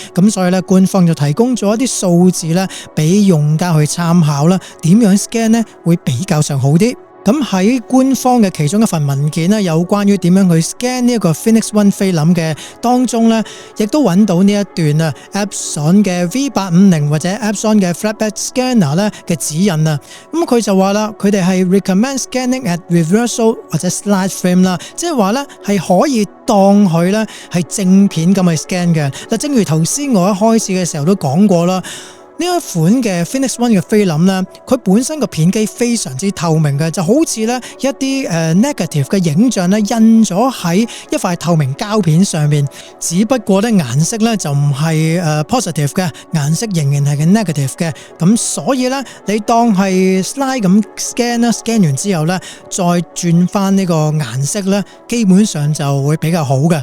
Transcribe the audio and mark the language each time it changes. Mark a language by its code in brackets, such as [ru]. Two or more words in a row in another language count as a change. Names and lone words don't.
[yue] 咁所以咧，官方就提供咗一啲數字咧，俾用家去參考啦，點樣 scan 咧會比較上好啲。咁喺官方嘅其中一份文件咧，有關於點樣去 scan 呢一個 Phoenix One 菲林嘅當中咧，亦都揾到呢一段啊 Epson 嘅 V850或者 Epson 嘅 Flatbed Scanner 咧嘅指引啊。咁佢就話啦，佢哋係 [en] recommend scanning at reversal [yue] 或者 [en] slide frame [yue] 啦，即係話咧係可以當佢咧係正片咁去 scan 嘅。嗱，正如頭先我一開始嘅時候都講過啦。呢一款嘅 Phoenix One 嘅菲林咧，佢本身個片機非常之透明嘅，就好似咧一啲negative 嘅影像咧印咗喺一塊透明膠片上面，只不過咧顏色咧就唔係positive 嘅，顏色仍然係嘅 negative 嘅，咁所以咧你當係 slide 咁 scan 啦，scan 完之後咧再轉翻呢個顏色咧，基本上就會比較好嘅。